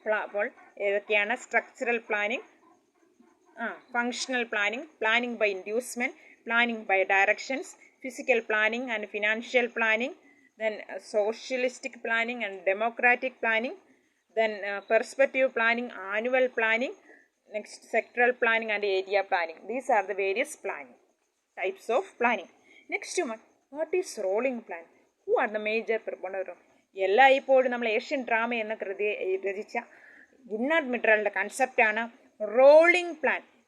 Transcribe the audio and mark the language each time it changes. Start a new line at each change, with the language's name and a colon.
Malayalam: അപ്പോൾ ഏതൊക്കെയാണ്?
English: Structural planning, functional planning, planning by inducement, planning by directions, physical planning and financial planning, then socialistic planning and democratic planning, then perspective planning, annual planning, next sectoral planning and area planning. These are the various planning types of planning. Next one, what is rolling plan? Who are the major proponents?
Malayalam: എല്ലാ ഇപ്പോഴും നമ്മൾ Asian drama എന്ന കൃതി രചിച്ച ഗുണ്ണാർഡ് മിട്രലിൻ്റെ കൺസെപ്റ്റാണ് rolling plan.